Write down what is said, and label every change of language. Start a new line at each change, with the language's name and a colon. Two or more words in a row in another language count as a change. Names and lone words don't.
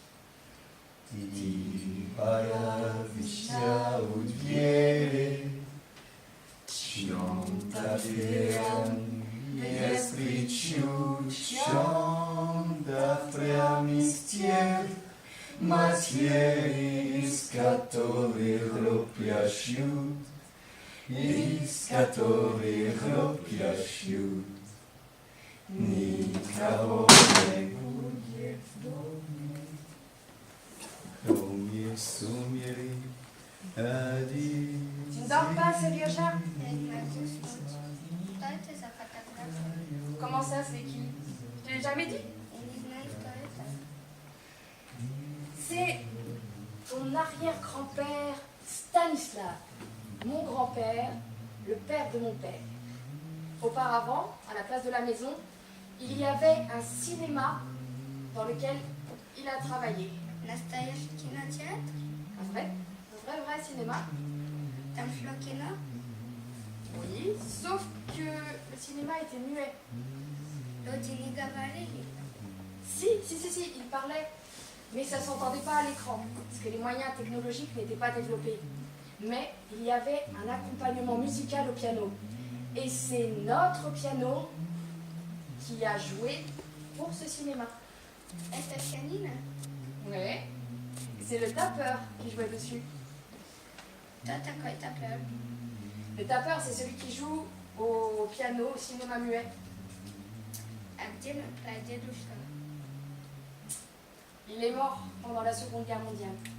Russian: Ты появишься у двери, чем-то первым, без причин, чем-то прям из тех материй, из которых хлопья шьют, из которых хлопья шьют. Никого не будет в доме, кроме сумерек один.
French: Tu ne dors pas, ce vieux chat? Comment ça, c'est qui? Je te l'ai jamais dit? C'est ton arrière-grand-père Stanislav, mon grand-père, le père de mon père. Auparavant, à la place de la maison, il y avait un cinéma dans lequel il a travaillé.
Russian: Настоящий кинотеатр?
French: Un vrai cinéma.
Russian: Там шло кино?
French: Oui, sauf que le cinéma était muet.
Russian: Люди не говорили.
French: Si, il parlait. Mais ça ne s'entendait pas à l'écran, parce que les moyens technologiques n'étaient pas développés. Mais il y avait un accompagnement musical au piano. Et c'est notre piano qui a joué pour ce cinéma.
Russian: Это пианино?
French: Oui. C'est le tapeur qui jouait dessus.
Russian: Кто такой tapeur?
French: Le tapeur, c'est celui qui joue au piano, au cinéma muet.
Russian: А где мой прадедушка?
French: Il est mort pendant la Seconde Guerre mondiale.